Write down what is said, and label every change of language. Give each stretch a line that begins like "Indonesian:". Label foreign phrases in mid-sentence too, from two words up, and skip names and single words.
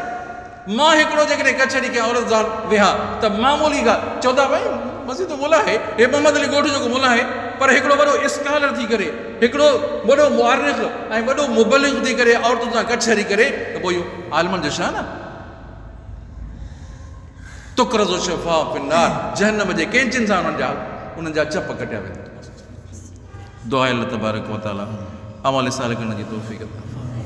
Sindhi: मां हिकिड़ो जेकॾहिं कचहरी कयां औरत सां वेहा त मामूली ॻाल्हि चवंदा भई मस्जिद मुला आहे, हे मोहम्मद अली ॻोठ जो मुला आहे, पर हिकिड़ो वॾो स्कॉलर थी करे, हिकिड़ो वॾो मुआरिख़ ऐं वॾो मुबलिग थी करे औरतुनि सां कचहरी करे, त पोइ इहो आलिमनि जो शान आहे।
Arabic: تقرض شفاههم في النار,
Sindhi: जहन्नम जे कैंचिन सां उन्हनि जा चप कटिया वेंदा। दुआ
Arabic: الله تبارك وتعالى
Sindhi: अमल सालिह करण जी तौफ़ीक़ अता।